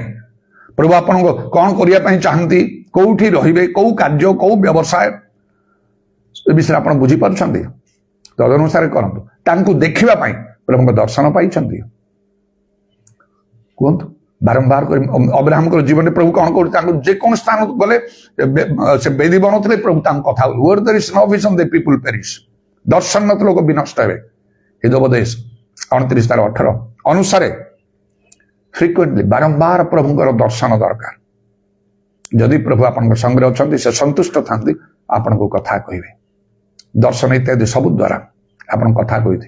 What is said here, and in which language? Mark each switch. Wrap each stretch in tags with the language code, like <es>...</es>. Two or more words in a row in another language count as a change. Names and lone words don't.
<or>ପ୍ରଭୁ ଆପଣଙ୍କୁ କଣ କରିବା ପାଇଁ ଚାହାନ୍ତି, କୋଉଠି ରହିବେ, କୋଉ କାର୍ଯ୍ୟ, କୋଉ ବ୍ୟବସାୟ, ଏ ବିଷୟରେ ଆପଣ ବୁଝିପାରୁଛନ୍ତି? ତଦନୁସାରେ କରନ୍ତୁ। ତାଙ୍କୁ ଦେଖିବା ପାଇଁ ପ୍ରଭୁଙ୍କ ଦର୍ଶନ ପାଇଛନ୍ତି? କୁହନ୍ତୁ। ବାରମ୍ବାର କରି ଅବ୍ରାହମଙ୍କର ଜୀବନରେ ପ୍ରଭୁ କଣ କରୁଛି, ତାଙ୍କୁ ଯେକୌଣସି ସ୍ଥାନକୁ ଗଲେ ସେ ବେଦୀ ବନଉଥିଲେ, ପ୍ରଭୁ ତାଙ୍କ କଥା</or> <en>where there is no vision the people perish,</en> <or>ଦର୍ଶନ ନଥିଲେ ଲୋକ ବିନଷ୍ଟ ହେବେ। ହିତୋପଦେଶ 29:18 ଅନୁସାରେ ଫ୍ରିକ୍ୱେଣ୍ଟଲି ବାରମ୍ବାର ପ୍ରଭୁଙ୍କର ଦର୍ଶନ ଦରକାର। ଯଦି ପ୍ରଭୁ ଆପଣଙ୍କ ସଙ୍ଗରେ ଅଛନ୍ତି, ସେ ସନ୍ତୁଷ୍ଟ ଥାନ୍ତି, ଆପଣଙ୍କୁ କଥା କହିବେ, ଦର୍ଶନ ଇତ୍ୟାଦି ସବୁ ଦ୍ୱାରା ଆପଣ କଥା କହିଥିବେ।</or>